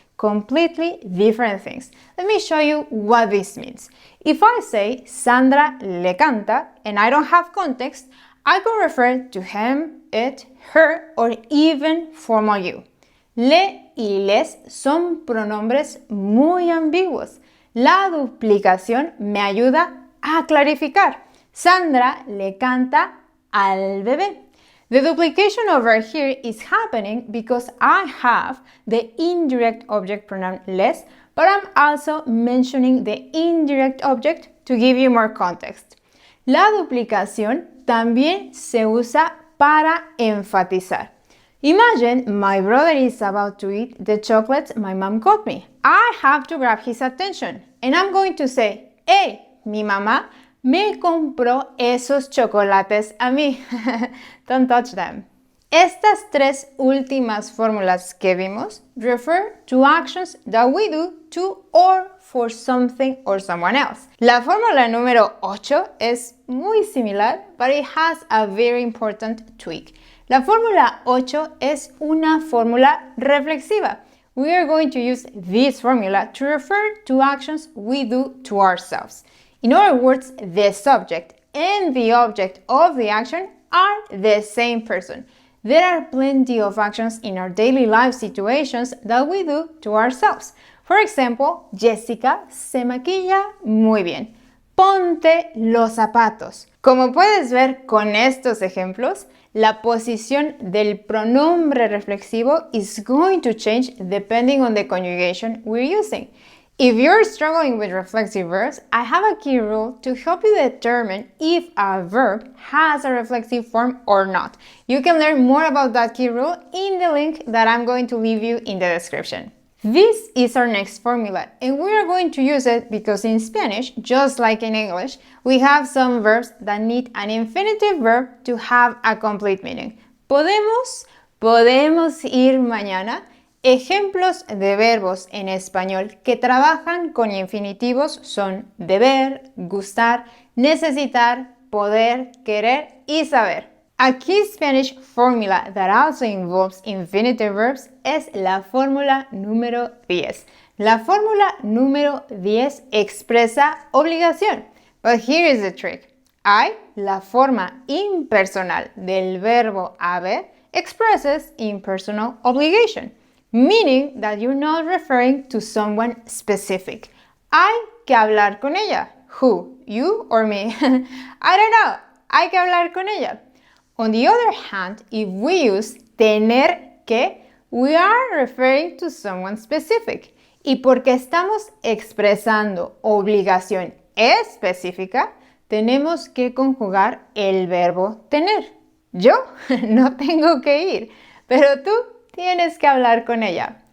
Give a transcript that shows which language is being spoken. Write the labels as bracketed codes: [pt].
[en] Completely different things. Let me show you what this means. If I say [es] Sandra le canta [en] and I don't have context, I could refer to him, it, her, or even formal you. [es] Le y les son pronombres muy ambiguos. La duplicación me ayuda a clarificar. Sandra le canta al bebé. [en] The duplication over here is happening because I have the indirect object pronoun les, but I'm also mentioning the indirect object to give you more context. [es] La duplicación también se usa para enfatizar. [en] Imagine my brother is about to eat the chocolates my mom got me. I have to grab his attention and I'm going to say, hey, [es] mi mamá me compró esos chocolates a mí. [en] Don't touch them. [es] Estas tres últimas fórmulas que vimos [en] refer to actions that we do to or for something or someone else. [es] La fórmula número 8 es muy similar, [en] but it has a very important tweak. [es] La fórmula 8 es una fórmula reflexiva. [en] We are going to use this formula to refer to actions we do to ourselves. In other words, the subject and the object of the action are the same person. There are plenty of actions in our daily life situations that we do to ourselves. For example, [es] Jessica se maquilla muy bien. [en] Ponte los zapatos. Como puedes ver con estos ejemplos, la posición del pronombre reflexivo is going to change depending on the conjugation we're using. If you're struggling with reflexive verbs, I have a key rule to help you determine if a verb has a reflexive form or not. You can learn more about that key rule in the link that I'm going to leave you in the description. This is our next formula, and we are going to use it because in Spanish, just like in English, we have some verbs that need an infinitive verb to have a complete meaning. [es] Podemos ir mañana. Ejemplos de verbos en español que trabajan con infinitivos son deber, gustar, necesitar, poder, querer y saber. [en] A key Spanish formula that also involves infinitive verbs [es] es la fórmula número 10. La fórmula número 10 expresa obligación. [en] But here is the trick. I, [es] la forma impersonal del verbo haber, [en] expresses impersonal obligation. Meaning that you're not referring to someone specific. [es] Hay que hablar con ella. [en] Who? You or me? I don't know. [es] Hay que hablar con ella. [en] On the other hand, if we use tener que, we are referring to someone specific. [es] Y porque estamos expresando obligación específica, tenemos que conjugar el verbo tener. Yo no tengo que ir, pero tú tienes que hablar con ella.